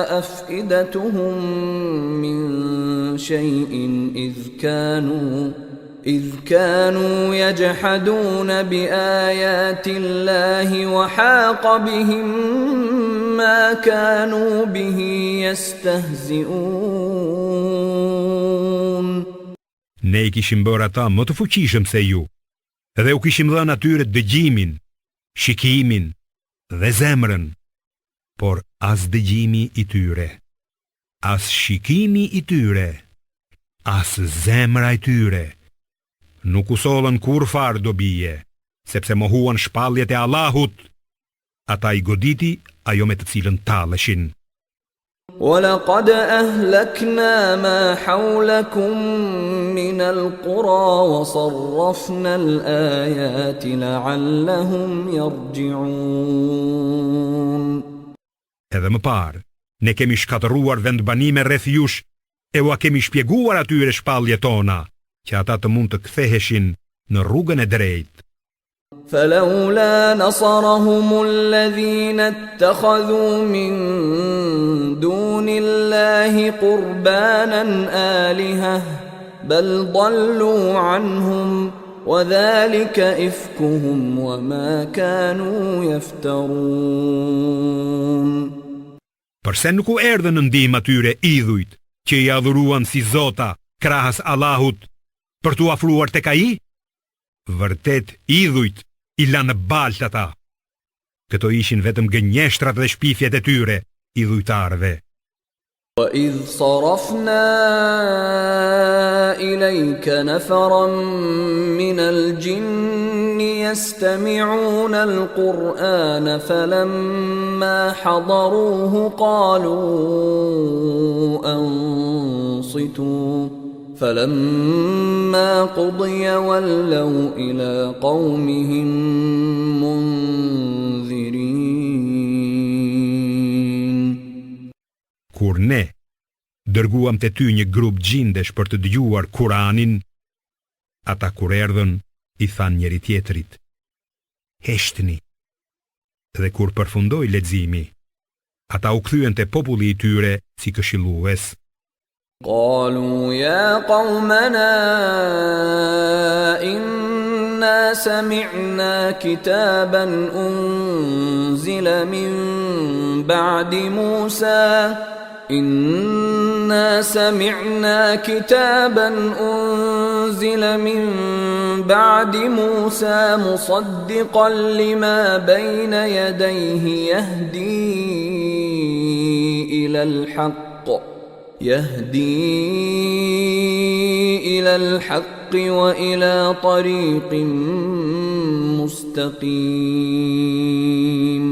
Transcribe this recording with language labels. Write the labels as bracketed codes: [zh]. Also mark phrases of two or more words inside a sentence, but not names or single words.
[ar] أفئدتهم من شيء إذ كانوا يجحدون بآيات الله وحاق بهم ما كانوا به يستهزئون. [sq] Ne I kishim bërë ata më të fuqishëm se ju, dhe u kishim dhënë atyre dëgjimin, shikimin dhe zemrën, por as dëgjimi I tyre, as shikimi I tyre, as zemra I tyre nuk u sollën kur far dobije, sepse mohuan shpalljet e Allahut, ata I goditi ajo me të cilën talleshin. [ar] ولقد أهلكنا ما حولكم من القرى وصرفنا الآيات لعلهم يرجعون. [sq] Edhe më parë, ne kemi shkatëruar vendbanime rreth jush e ua kemi shpjeguar atyre shpalljet tona, që ata të mund të ktheheshin në rrugën e drejtë. [ar] فلولا نصرهم الذين اتخذوا من دون الله قربانا آلهة بل ضلوا عنهم وذلك إفكهم وما كانوا يفترون. [sq] Përse nuk u erdhën në ndihmë atyre idhujt që I adhuruan si zota krahas Allahut për t'u afruar tek ai? Vërtet idhujt I lanë baltë ata. Këto ishin vetëm gënjeshtrat dhe shpifjet e tyre idhujtarëve. [ar] وَإِذْ صَرَفْنَا إِلَيْكَ نَفَرًا مِنَ الْجِنِّ يَسْتَمِعُونَ الْقُرْآنَ فَلَمَّا حَضَرُوهُ قَالُوا أَنصِتُوا فَلَمَّا قُضِيَ وَلَّوْا إِلَى قَوْمِهِمْ مُنذِرِينَ. [sq] Kur ne dërguam te ty një grup gjindesh për të dëgjuar Kur'anin, ata kur erdhën I than njëri tjetrit: "Heshtni." Dhe kur përfundoi leximi, ata u kthyen te populli I tyre si këshillues. [ar] قالوا يا قومنا إنا سمعنا كتابا أنزل من بعد موسى مصدقا لما بين يديه يهدي إلى الحق وإلى طريق مستقيم.